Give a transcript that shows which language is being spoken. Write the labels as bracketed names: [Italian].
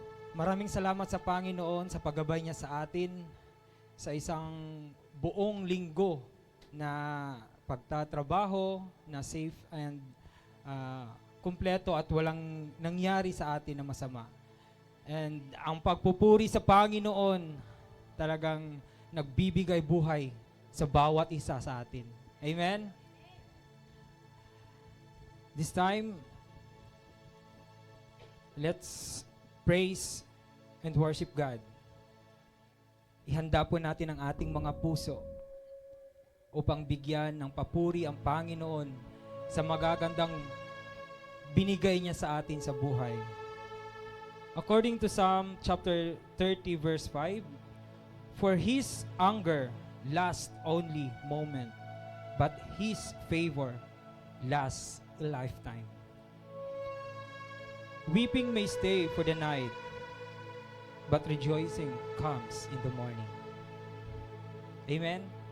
[Filipino] Maraming salamat sa Panginoon sa paggabay niya sa atin sa isang buong linggo na pagtatrabaho na safe and kumpleto at walang nangyari sa atin na masama. And ang pagpupuri sa Panginoon talagang nagbibigay buhay sa bawat isa sa atin. Amen? [English] This time, let's praise and worship God. [Filipino] Ihanda po natin ang ating mga puso upang bigyan ng papuri ang Panginoon sa magagandang binigay niya sa atin sa buhay. [English] According to Psalm chapter 30 verse 5, for His anger lasts only moment, but His favor lasts a lifetime. Weeping may stay for the night, but rejoicing comes in the morning. Amen?